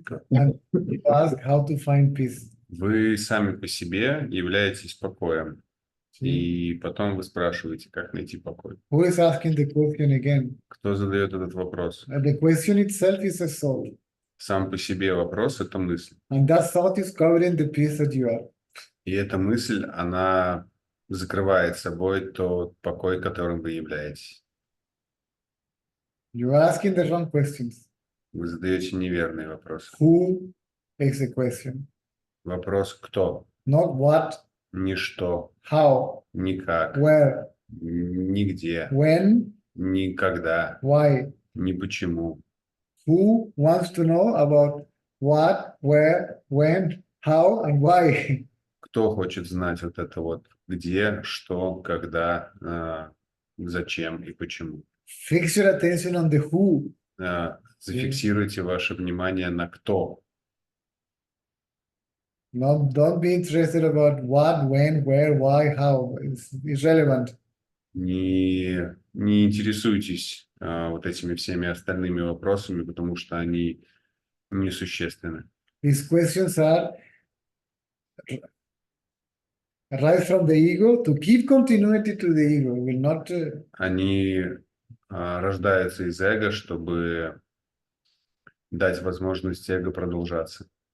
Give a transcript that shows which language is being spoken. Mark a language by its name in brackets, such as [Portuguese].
[English] And you ask how to find peace. [Russian] вы сами по себе являетесь покоем. [English] See? [Russian] И потом вы спрашиваете, как найти покой. [English] Who is asking the question again? [Russian] Кто задает этот вопрос? [English] The question itself is a thought. [Russian] Сам по себе вопрос – это мысль. [English] And that thought is covering the peace that you are. [Russian] И эта мысль, она закрывает собой тот покой, которым вы являетесь. [English] You are asking the wrong questions. [Russian] Вы задаете неверные вопросы. [English] Who is the question? [Russian] Вопрос «кто?» [English] Not what, [Russian] Ни что, [English] how, [Russian] никак, [English] where, [Russian] нигде, [English] when, [Russian] никогда, [English] why. [Russian] ни почему. [English] Who wants to know about what, where, when, how, and why? [Russian] Кто хочет знать вот это вот где, что, когда, зачем и почему? [English] Fix your attention on the who. [Russian] Зафиксируйте ваше внимание на кто. [English] Don't be interested about what, when, where, why, how. It's irrelevant. [Russian] Не интересуйтесь вот этими всеми остальными вопросами, потому что они несущественны. [English] These questions are arise from the ego to give continuity to the ego. Will not. [Russian] Они рождаются из эго, чтобы дать возможность эго продолжаться.